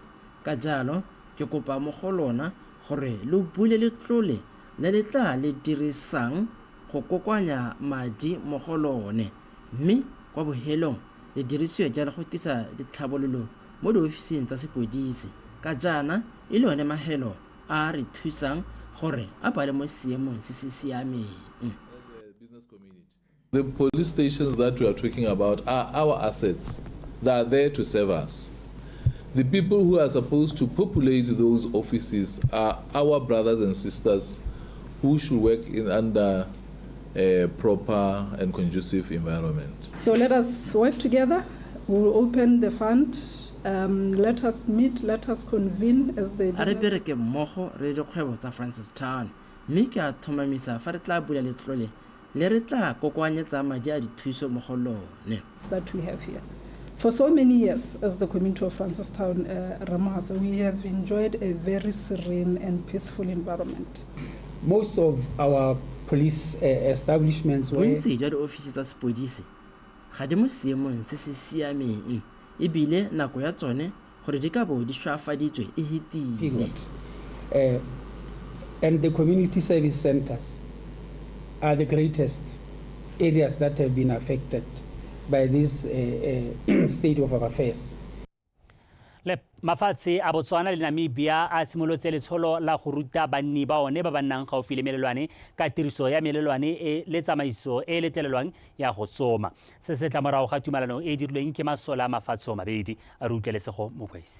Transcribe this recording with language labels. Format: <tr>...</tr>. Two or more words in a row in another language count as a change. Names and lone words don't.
<tn>Ka jalo, ke kopa mo go lona gore lo bule letlole le le tla le dirisang go kokoanya madi mo go lone mme kwa bohelong le dirisiwe jalo go tisa ditlhabololo mo diofising tsa sepodisi ka jana e le one mahelo a re thusang gore a bale mo seemong se se siameng.</tn> <en>The police stations that we are talking about are our assets. They are there to serve us. The people who are supposed to populate those offices are our brothers and sisters who should work under a proper and conducive environment. So let us work together. We will open the fund. Let us meet. Let us convene as the.</en> <tn>A re bereke mmogo re dikgwebo tsa Francistown mme ke a thomamisa fa re tla bula letlole le re tla kokoanyetsa madi a dithuso mo go lone.</tn> <en>That we have here. For so many years, as the community of Francistown, Ramahasa, we have enjoyed a very serene and peaceful environment. Most of our police establishments were.</en> <tn>Bontsi jwa diofisi tsa sepodisi ga di mo seemong se se siameng ebile nako ya tsone gore di ka bo di shwafaditswe e hitile.</tn> <en>And the community service centers are the greatest areas that have been affected by this state of our affairs.</en> <tn>Le mafatshe a Botswana le Namibia a simolotse letsholo la go ruta banni ba one ba bannang gaufi le melelwane ka tiriso ya melelwane e le tsamaiso e letlelelwang ya go tsoma. Se se tla morago ga tumalano e dirilweng ke masola a mafatshe mabedi a rutlelesego mo boisi.</tn>